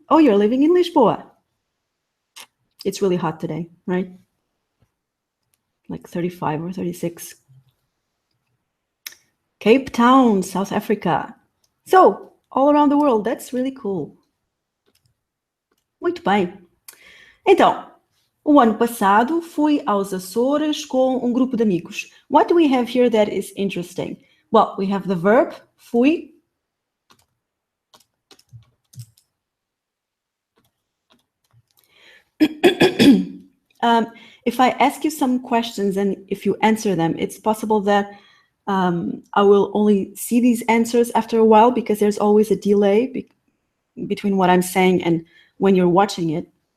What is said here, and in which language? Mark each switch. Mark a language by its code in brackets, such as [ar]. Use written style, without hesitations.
[en] Oh, you're living in Lisboa. It's really hot today, right? Like 35 or 36. Cape Town, South Africa. So, all around the world, that's really cool. [pt] Muito bem. Então, o ano passado fui aos Açores com um grupo de amigos. [en] What do we have here that is interesting? Well, we have the verb, fui. If I ask you some questions and if you answer them, it's possible that I will only see these answers after a while because there's always a delay between what I'm saying and when you're watching it.